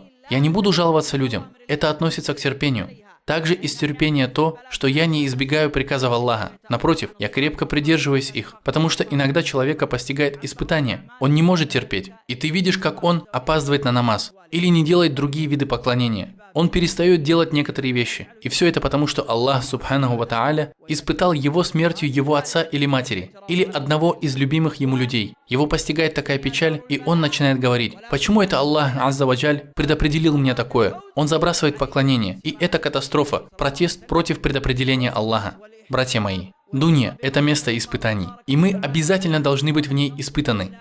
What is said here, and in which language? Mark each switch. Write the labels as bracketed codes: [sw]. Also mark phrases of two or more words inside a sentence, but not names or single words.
[ru] Я не буду жаловаться людям. Это относится к терпению. Также из терпения то, что я не избегаю приказов Аллаха. Напротив, я крепко придерживаюсь их, потому что иногда человека постигает испытание. Он не может терпеть, и ты видишь, как он опаздывает на намаз или не делает другие виды поклонения. Он перестает делать некоторые вещи. И все это потому, что Аллах [ar] سبحانه وتعالى [ru] испытал его смертью его отца или матери, или одного из любимых ему людей. Его постигает такая печаль, и он начинает говорить: почему это Аллах [ar] عز وجل [ru] предопределил мне такое? Он забрасывает поклонение, и это катастрофа, протест против предопределения Аллаха. Братья мои, дунья – это место испытаний, и мы обязательно должны быть в ней испытаны.